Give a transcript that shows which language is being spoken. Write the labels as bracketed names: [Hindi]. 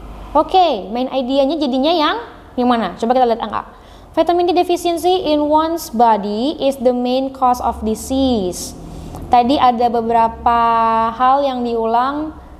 [Indonesian] Oke, main idenya jadinya yang mana? Coba kita lihat angka. [English] Vitamin D deficiency in one's body is the main cause of disease. [Indonesian] Tadi ada beberapa hal yang diulang.